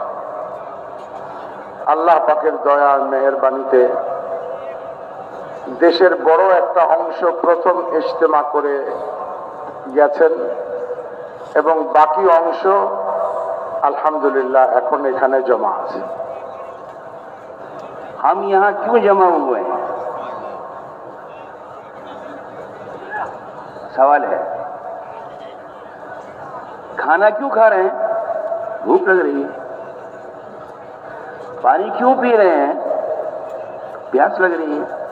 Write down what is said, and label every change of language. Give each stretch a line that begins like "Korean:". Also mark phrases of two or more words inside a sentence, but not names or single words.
Bangla: আল্লাহ পাকের দয়া মেহেরবানিতে দেশের বড় একটা অংশ প্রথম ইজতেমা করে গেছেন এবং বাকি অংশ الحمدللہ এখন এখানে জমা আছে۔
Urdu: ہم یہاں کیوں جمع ہوئے ہیں؟ سوال ہے۔ کھانا کیوں کھا رہے ہیں؟ بھوک لگ رہی ہے۔ پانی کیوں پی رہے ہیں؟ پیاس لگ رہی ہے۔